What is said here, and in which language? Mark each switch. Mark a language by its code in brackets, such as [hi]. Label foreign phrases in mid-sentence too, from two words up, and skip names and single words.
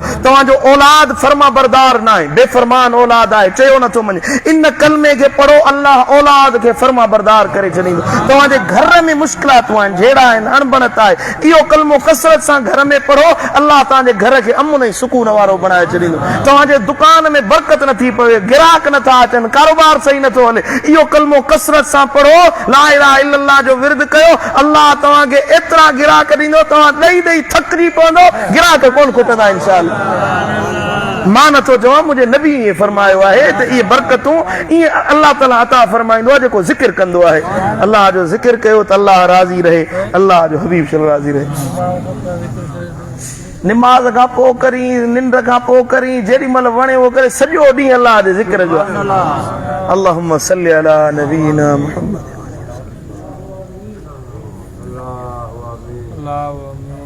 [sd] तव्हांजो औलाद फर्मा बरदार न आहे, बेफ़रमान औलाद आहे, चयो नथो वञे, इन कलमे खे पढ़ो, अल्लाह औलाद खे फर्मा बरदार करे छॾींदो। तव्हांजे घर में मुश्किलातूं आहिनि, झेड़ा आहिनि, अणबणत आहे, इहो कलमो कसरत सां घर में पढ़ो, अल्लाह तव्हांजे घर खे अमन ऐं सुकून वारो बणाए छॾींदो। तव्हांजे दुकान में बरकत नथी पवे, गिराक नथा अचनि, कारोबार सही नथो हले, इहो कलमो कसरत सां पढ़ो, [ar] لا إله إلا الله [sd] जो विर्द कयो, अल्लाह तव्हांखे एतिरा गिराक ॾींदो, तव्हां ॾेई ॾेई थकिजी पवंदो, गिराक कोन खुटंदा इंशाअल्लाह। मां नथो चवां, मुंहिंजे नबी ईअं फरमायो आहे त इहे बरकतूं ईअं अल्लाह ताला अता फरमाईंदो आहे जेको ज़िक्र कंदो आहे। अल्लाह जो ज़िक्र कयो त अल्लाह राज़ी रहे, अल्लाह जो हबीब सल्लल्लाहु राज़ी रहे। निमाज़ खां पोइ करी, निंड खां पोइ करी, जेॾी महिल वणे उहो करे, सॼो ॾींहुं अल्लाह जे ज़िक्र जो आहे। [ar] اللهم صل على نبينا محمد.